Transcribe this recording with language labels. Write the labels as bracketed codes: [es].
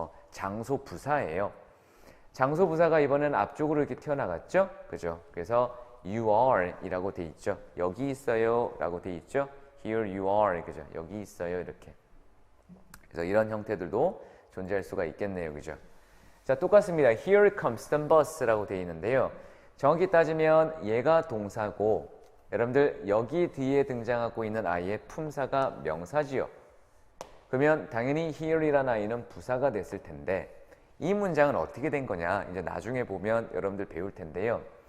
[ko] 장소 부사예요. 장소 부사가 이번에는 앞쪽으로 이렇게 튀어나갔죠? 그죠? 그래서 [en] you are [ko] 이라고 돼 있죠. 여기 있어요 라고 돼 있죠. [en] here you are. [ko] 그죠? 여기 있어요. 이렇게. 그래서 이런 형태들도 존재할 수가 있겠네요. 그죠? 자, 똑같습니다. [en] here comes the bus라고 [ko] 돼 있는데요. 정확히 따지면 얘가 동사고 여러분들 여기 뒤에 등장하고 있는 아이의 품사가 명사지요. 그러면 당연히 here이라는 아이는 부사가 됐을 텐데 이 문장은 어떻게 된 거냐 이제 나중에 보면 여러분들 배울 텐데요.